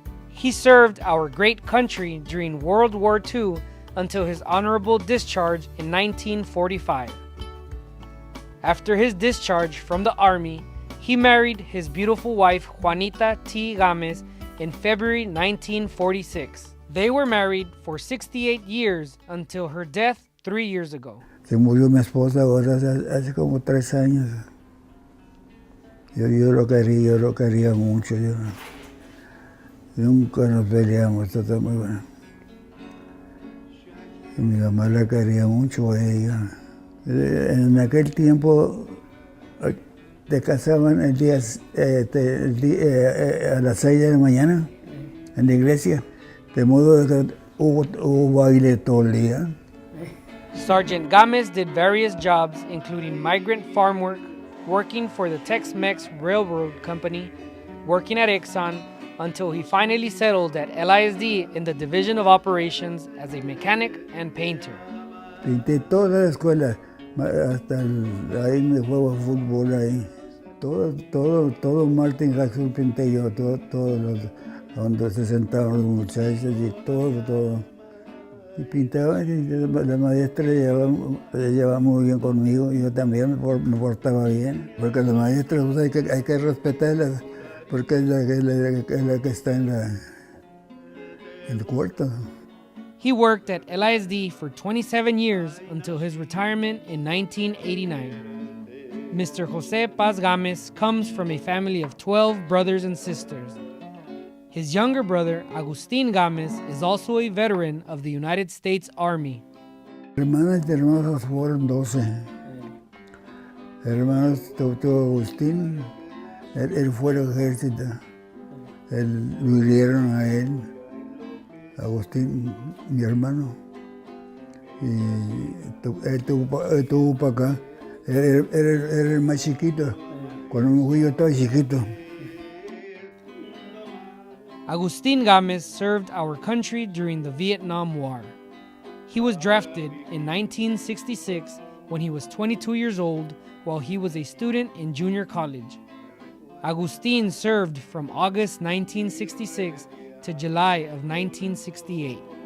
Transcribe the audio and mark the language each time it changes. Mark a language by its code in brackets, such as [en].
[en] He served our great country during World War II until his honorable discharge in 1945. After his discharge from the Army, he married his beautiful wife Juanita T. Gomez in February 1946. They were married for 68 years until her death 3 years ago. [es] Se murió mi esposa ahora hace como 3 años. Yo lo quería mucho. Nunca nos peleamos, todo está muy bueno. Y mi mamá la quería mucho a ella. En aquel tiempo te casaban a las 6 de la mañana en la iglesia. De modo que hubo baile todo el día. [en] Sergeant Gomez did various jobs, including migrant farm work, working for the Tex-Mex Railroad Company, working at Exxon, until he finally settled at LISD in the Division of Operations as a mechanic and painter. [es] Pinté toda la escuela, Ahí me juego fútbol ahí. Todo Martin Jackson pinté yo, todos los, donde se sentaban los muchachos y todo. Y pintaba, y la maestra le llevaba muy bien conmigo, y yo también me portaba bien, porque la maestra pues, hay que respetarla, porque es la que está en el cuarto. [en] He worked at LISD for 27 years until his retirement in 1989. Mr. Jose Paz Gámez comes from a family of 12 brothers and sisters. His younger brother, Agustín Gámez, is also a veteran of the United States Army. [es] Hermanas y hermanos fueron 12. Hermanos, tuvo Agustín, él fue al ejército. Lo hirieron a él, Agustín, mi hermano. Y él tuvo para acá. Era el más chiquito. Cuando me fui yo estaba chiquito. [en] Agustín Gámez served our country during the Vietnam War. He was drafted in 1966 when he was 22 years old while he was a student in junior college. Agustín served from August 1966 to July of 1968.